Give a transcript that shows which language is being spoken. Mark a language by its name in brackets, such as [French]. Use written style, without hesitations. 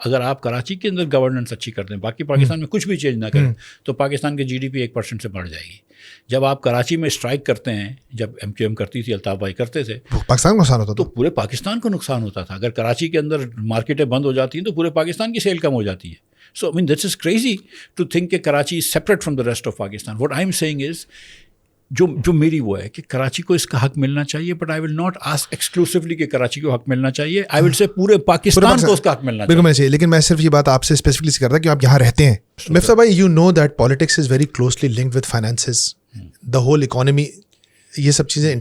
[Urdu] اگر آپ کراچی کے اندر گورننس اچھی کر دیں, باقی پاکستان میں کچھ بھی چینج نہ کریں, تو پاکستان کی جی ڈی پی 1% سے بڑھ جائے گی. جب آپ کراچی میں اسٹرائک کرتے ہیں, جب ایم کیو ایم کرتی تھی, الطاف بھائی کرتے تھے, پاکستان کو نقصان ہوتا تو پورے پاکستان کو نقصان ہوتا تھا. اگر کراچی کے اندر مارکیٹیں بند ہو جاتی ہیں تو پورے پاکستان کی سیل کم ہو جاتی ہے. [English] So I mean this is crazy to think [Urdu] کہ Karachi [English] is separate from the rest of Pakistan. What I'm saying is [Urdu] جو میری وہ ہے کہ کراچی کو اس کا حق ملنا چاہیے, [English] but I will not ask exclusively [Urdu] کہ کراچی کو حق ملنا چاہیے. [English] I will سے [Urdu] پورے پاکستان کو اس کا حق ملنا چاہیے. بالکل چاہیے. لیکن میں صرف یہ بات آپ سے اسپیسیفکلی سے کرتا کہ آپ یہاں رہتے ہیں. مفتاح بھائی, [English] you know that politics is very closely linked with finances, the whole economy, [Urdu] یہ سب چیزیں.